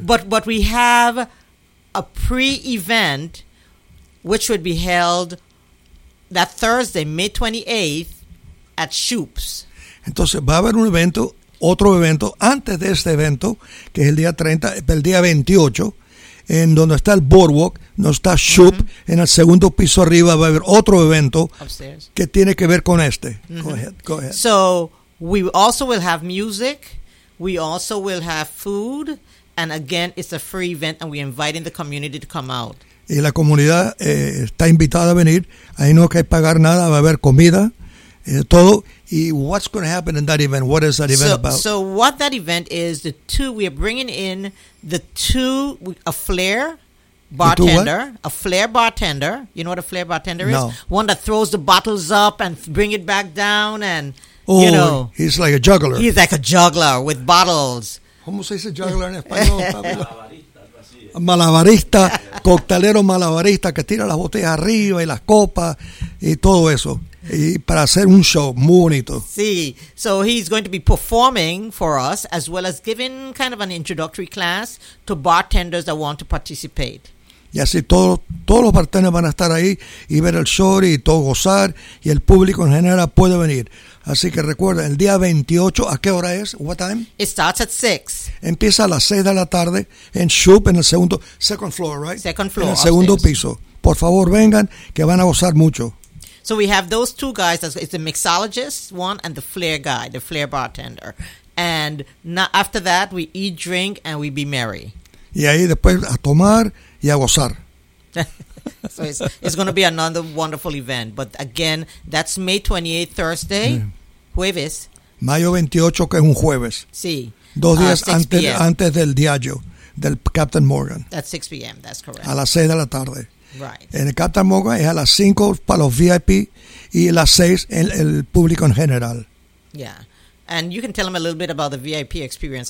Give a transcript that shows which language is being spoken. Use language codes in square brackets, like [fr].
[en] But we have a pre-event, which would be held that Thursday, May 28th, at Shoops. [es] Entonces va a haber un evento, otro evento, antes de este evento, que es el día 28, en donde está el Boardwalk, no está Shoop, mm-hmm. En el segundo piso arriba va a haber otro evento [en] upstairs [es] que tiene que ver con este. Mm-hmm. [en] Go ahead. So, we also will have music, we also will have food, and again, it's a free event, and we're inviting the community to come out. [es] Y la comunidad está invitada a venir, ahí no hay que pagar nada, va a haber comida, todo. [en] Y what's going to happen in that event? What is that event about? So what that event is, a flair bartender. A flair bartender. You know what a flair bartender No. is? One that throws the bottles up and bring it back down and, you know. He's like a juggler. He's like a juggler with bottles. [es] ¿Cómo se dice juggler en español, Pablo? Malabarista, coctelero malabarista que tira las botellas arriba y las copas y todo eso. Y para hacer un show muy bonito. [en] Sí. So he's going to be performing for us as well as giving kind of an introductory class to bartenders that want to participate. [es] Y así todos los bartenders van a estar ahí y ver el show y todo gozar y el público en general puede venir. Así que recuerda, el día 28, ¿a qué hora es? [en] What time? It starts at 6. [es] Empieza a las 6 de la tarde en Shoop, en el segundo, [en] second floor, right? Second floor. [es] En el segundo piso. Por favor, vengan, que van a gozar mucho. [en] So we have those two guys, it's the mixologist one and the flair guy, the flair bartender. And now, after that, we eat, drink, and we be merry. [es] Y ahí después a tomar y a gozar. [en] So it's going to be another wonderful event. But again, that's May 28th, Thursday, sí. Jueves. [es] Mayo 28, que es un jueves. Sí. Dos días antes del diario del Captain Morgan. [en] At 6 p.m., that's correct. [es] A las 6 de la tarde. [en] Right. [es] En el Captain Morgan es a las 5 para los VIP y a las 6 el público en general. [en] Yeah. And you can tell them a little bit about the VIP experience.